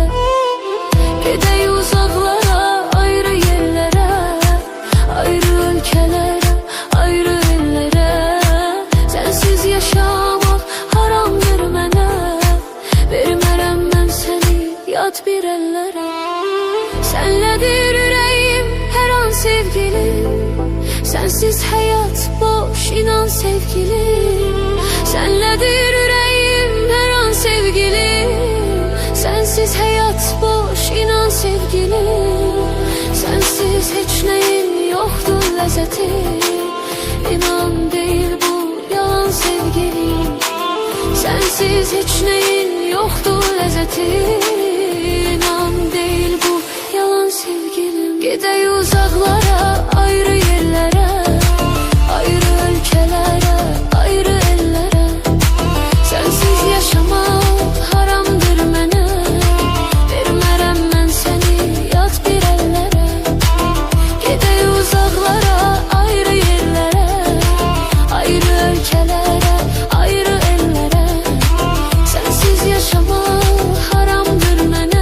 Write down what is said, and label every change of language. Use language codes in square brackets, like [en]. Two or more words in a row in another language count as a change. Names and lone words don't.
[az] Gedək uzaqlara, ayrı yerlərə, ayrı ölkələrə, ayrı ellərə. Sənsiz yaşamaq haramdır mənə. Vermərəm mən səni yad bir əllərə. Sənlədir ürəyim hər an sevgilim. [tr] Sensiz hayat boş, inan sevgilim. Senledir yüreğim her an sevgilim. Sensiz hayat boş, inan sevgilim. Sensiz hiç neyin yoktur lezzeti. İnan değil bu yalan sevgilim. Sensiz hiç neyin yoktur lezzeti. İnan değil bu yalan sevgilim. Gidey uzaklara, ayrı yerlere, ayrı ülkelere, ayrı ellere. Sensiz yaşamak haramdır mənə. [az] Vermərəm mən səni yad bir əllərə. Gedək uzaqlara, ayrı yerlərə, ayrı ölkələrə, ayrı ellərə. [tr] Sensiz yaşamak haramdır mənə.